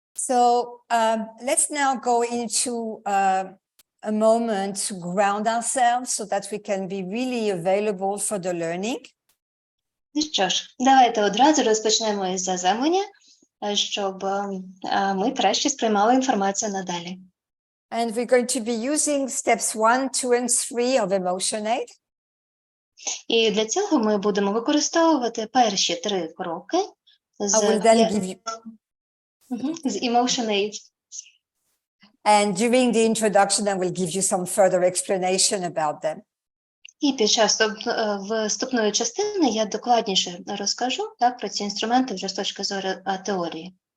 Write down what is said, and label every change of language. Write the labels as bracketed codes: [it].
[en] So let's now go into a moment to ground ourselves so that we can be really available for the learning. [uk] Ну що ж, давайте одразу розпочнемо із заземлення, щоб ми краще сприймали інформацію надалі. [en] And we're going to be using steps 1, 2, and 3 of EmotionAid. [uk] І для цього ми будемо використовувати перші 3 кроки з EmotionAid. [en] And during the introduction, I will give you some further explanation about them. [uk] І під час вступної частини я докладніше розкажу про ці інструменти вже з точки зору теорії.